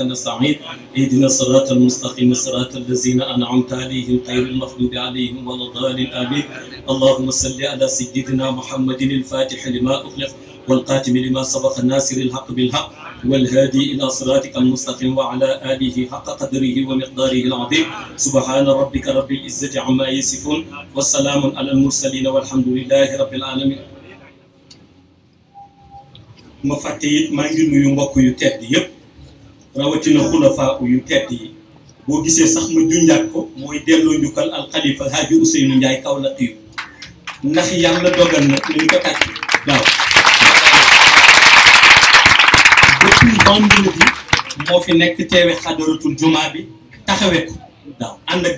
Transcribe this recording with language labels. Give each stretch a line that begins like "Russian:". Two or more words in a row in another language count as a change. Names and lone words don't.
Arabic: نستعين اهدنا الصراط المستقيم صراط الذين أنعمت عليهم غير المغضوب عليهم ولا الضالين آمين اللهم صل على سيدنا محمد الفاتح لما أغلق والقاتم لما سبق الناصر الحق بالحق والهادي إلى صراطك المستقيم وعلى آله حق قدره ومقداره العظيم سبحان ربك رب العزة عما يصفون والسلام على المرسلين والحمد لله رب العالمين.
Wolof: ma fàtte it maa ngi nuyu mbokk yu tedd yëpp rawatina xulafaa yu tedd yi boo gisee sax ma junjaat ko mooy delloo njukkal alxalifa Haaji Ousseynou Ndiaye Kaolack yu ndax yàlla dogal na nañ ko tàcc waaw
French: depuis vendredi
Wolof: moo fi nekk teewe xadaratul jumaa bi taxawee ko waaw ànd ak